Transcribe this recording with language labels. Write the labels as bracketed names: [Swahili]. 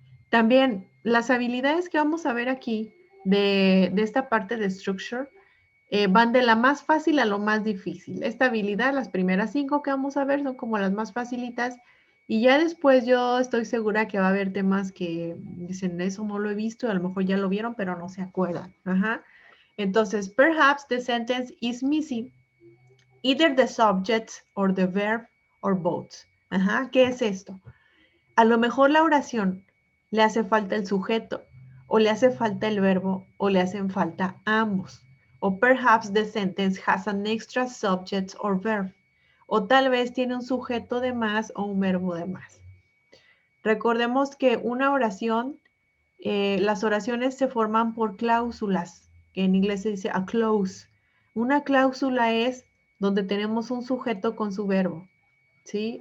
[Spanish] También, las habilidades que vamos a ver aquí de esta parte de structure van de la más fácil a lo más difícil. Esta habilidad, las primeras 5 que vamos a ver son como las más facilitas y ya después yo estoy segura que va a haber temas que dicen, eso no lo he visto, a lo mejor ya lo vieron, pero no se acuerdan. Ajá. Entonces, [English] perhaps the sentence is missing either the subject or the verb or both. [Spanish] Ajá. ¿Qué es esto? A lo mejor la oración le hace falta el sujeto, o le hace falta el verbo, o le hacen falta ambos. O [English] perhaps the sentence has an extra subject or verb. [Spanish] O tal vez tiene un sujeto de más o un verbo de más. Recordemos que una oración, las oraciones se forman por cláusulas, que en inglés se dice [English] a clause. [Spanish] Una cláusula es donde tenemos un sujeto con su verbo, ¿sí?